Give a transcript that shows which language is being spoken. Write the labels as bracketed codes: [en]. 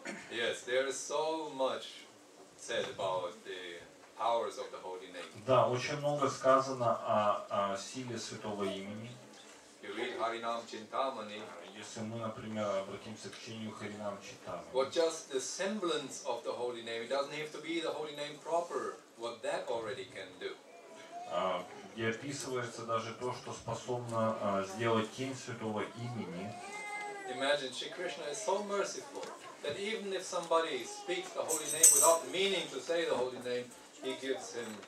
[en] Yes, there is so much said about the powers of the holy name. [ru] Да, очень много сказано о силе святого имени. [en] You read Harinam Chintamani. [ru] Если мы, например, обратимся к чтению Харинам Читамани. [en] What just the semblance of the holy name, it doesn't have to be the holy name proper, what that already can do. [ru] Где описывается даже то, что способно сделать тень святого имени. [en] Imagine Shri Krishna is so merciful that even if somebody speaks the holy name without meaning to say the holy name, he gives him.